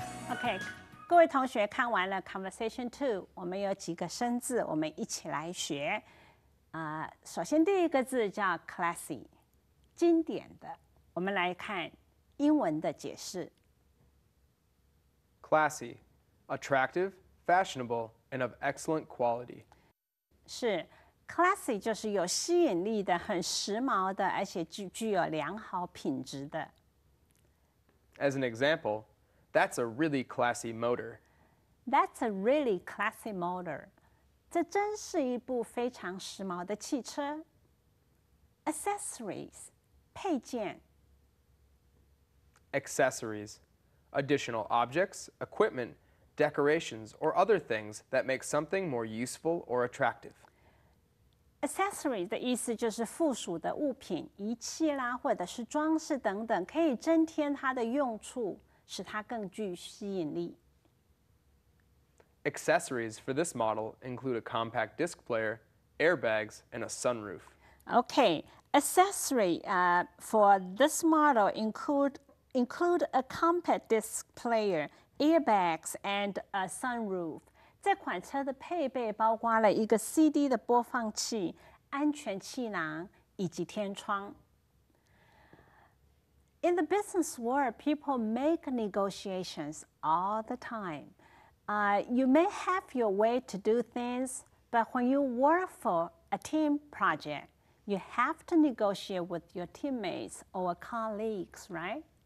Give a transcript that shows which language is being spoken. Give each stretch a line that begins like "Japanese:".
Chinese: OK， 各位同学看完了 Conversation 2， 我们有几个生字，我们一起来学。首先第一个字叫 classy， 经典的。我们来看英文的解释。
English: Classy, attractive, fashionable, and of excellent quality.
Chinese: 是 classy 就是有吸引力的、很时髦的，而且具有良好品质的。
English: As an example, that's a really classy motor. That's a really classy motor.
Chinese: 这真是一部非常时髦的汽车。 Accessories 配件。
English: Accessories, additional objects, equipment, decorations, or other things that make something more useful or attractive.
Chinese: Accessories 的意思就是附属的物品、仪器啦，或者是装饰等等，可以增添它的用处，使它更具吸引力。
English: Accessories for this model include a compact disc player, airbags, and a sunroof. Okay, accessory for this model include a compact disc player, airbags, and a sunroof.
Chinese: 这款车的配备包括了一个 CD 的播放器、安全气囊以及天窗。
English: In the business world, people make negotiations all the time. You may have your way to do things, but when you work for a team project, you have to negotiate with your teammates or colleagues, right?